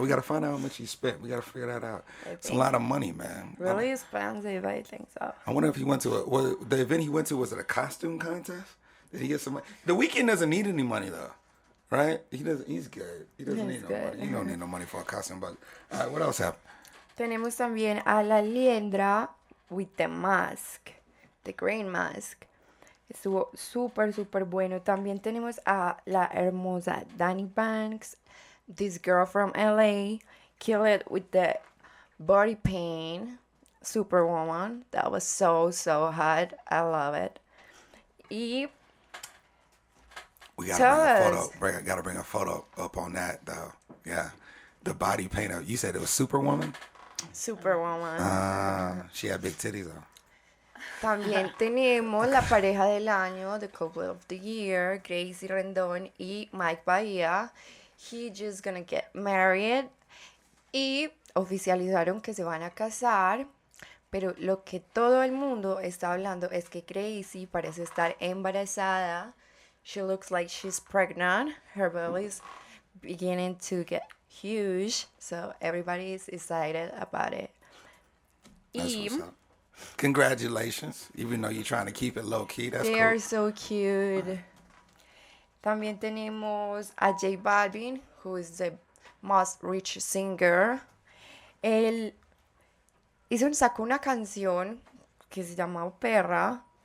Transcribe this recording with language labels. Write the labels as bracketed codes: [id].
[en] We gotta find out how much he spent. We gotta figure that out. It's a think lot of money, man. Really expensive, I think so. I wonder if he went to the event he went to, was it a costume contest? Did he get some money? The Weeknd doesn't need any money though. Right? He's good. He doesn't need no good. money. He don't need no money for a costume, but all right, what else happened? [es] Tenemos también a [en] La Liendra with the mask, the green mask. [es] Estuvo súper bueno. También tenemos a la hermosa [en] Danny Banks, this girl from LA, killed it with the body paint, Superwoman. That was so hot. I love it. Y We Tell us. gotta bring a photo up on that though. Yeah. The body paint up. You said it was Superwoman? Superwoman. She had big titties though. [es] También tenemos la pareja del año, [en] the couple of the year, [es] Gracie Rendón y Mike Bahía. [en] He just gonna get married. [es] Y oficializaron que se van a casar. Pero lo que todo el mundo está hablando es que Gracie parece estar embarazada. [en] She looks like she's pregnant. Her belly is beginning to get huge. So everybody is excited about it. That's [es] Y [en] what's up. Congratulations. Even though you're trying to keep it low key, that's they cool. are so cute. [es] También tenemos a [en] J Balvin, who is the most rich singer. [es] Él sacó una canción que se llama Perra.